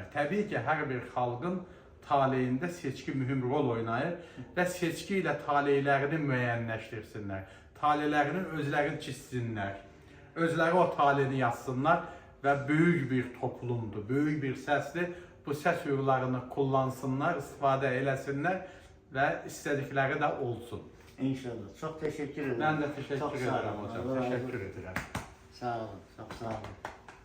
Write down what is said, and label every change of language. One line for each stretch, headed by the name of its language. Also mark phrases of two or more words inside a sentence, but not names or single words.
Azerbaijani: Təbii ki, hər bir xalqın taleyində seçki mühüm rol oynayır və seçki ilə taleylərini müəyyənləşdirsinlər. Taleylərini özləri çizsinlər, özləri o taleyini yazsınlar və böyük bir toplumdur, böyük bir səsdir. Bu səs hüquqlarını kullansınlar, istifadə eləsinlər və istədikləri də olsun.
Turkish: İnşallah. Çok teşekkür ederim. Ben de teşekkür ederim hocam. Teşekkür ederim. Sağ olun. Çok sağ olun.